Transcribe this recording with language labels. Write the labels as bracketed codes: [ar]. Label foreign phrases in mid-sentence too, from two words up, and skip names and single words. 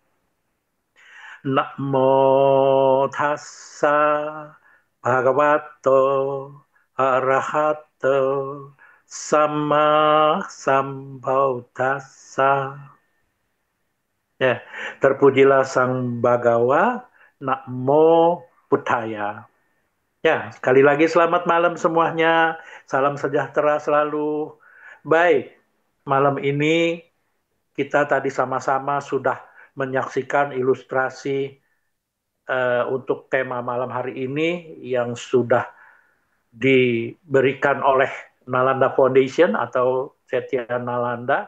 [pi] Namo tassa bhagavato arahato sama sambuddhassa. [id] Ya, terpujilah Sang Bhagawa. [pi] Namo Buddhaya. [id] Ya, sekali lagi selamat malam semuanya. Salam sejahtera selalu. Baik, malam ini kita tadi sama-sama sudah menyaksikan ilustrasi untuk tema malam hari ini yang sudah diberikan oleh Nalanda Foundation atau Setia Nalanda.